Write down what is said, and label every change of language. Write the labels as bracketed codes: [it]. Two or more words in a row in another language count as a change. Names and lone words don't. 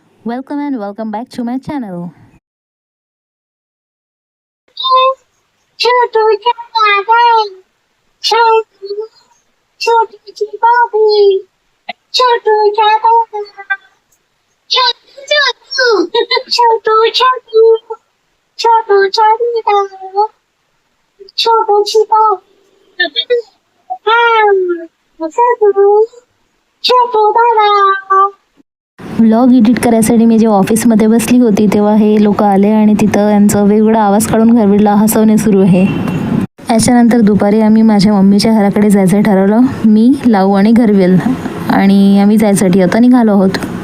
[en] Welcome and welcome back to my channel. [mr] छोटू छोटूची बाबी छोटू छोटू छोटू छोटू छोटू छोटू छोटूची बाबी छोटू दादा. [en] vlog edit [mr] करायसाठी मी जेव्हा ऑफिसमध्ये बसली होती तेव्हा हे लोक आले आणि तिथं यांचं वेगवेगळा आवाज काढून घरविडला हसवणे सुरू आहे. याच्यानंतर दुपारी आम्ही माझ्या मम्मीच्या घराकडे जायचं ठरवलं. मी, लाऊ आणि घरवेल आणि आम्ही जायसाठी आता निघालो आहोत.